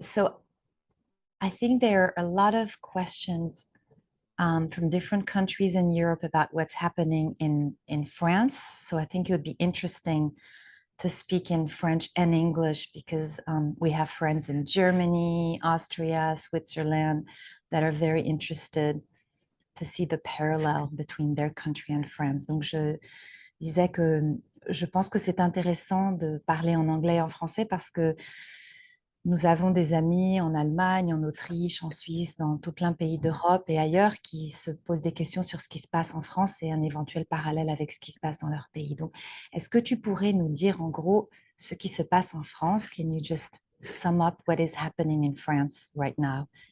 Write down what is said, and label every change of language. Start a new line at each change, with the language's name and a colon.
English: So, I think there are a lot of questions from different countries in Europe about what's happening in France. So, I think it would be interesting to speak in French and English because we have friends in Germany, Austria, Switzerland that are very interested to see the parallel between their country and France.
French: Donc, je disais que je pense que c'est intéressant de parler en anglais et en français parce que nous avons des amis en Allemagne, en Autriche, en Suisse, dans tout plein de pays d'Europe et ailleurs qui se posent des questions sur ce qui se passe en France et un éventuel parallèle avec ce qui se passe dans leur pays. Donc, est-ce que tu pourrais nous dire en gros ce qui se passe en France?
English: Can you just sum up what is happening in France right now?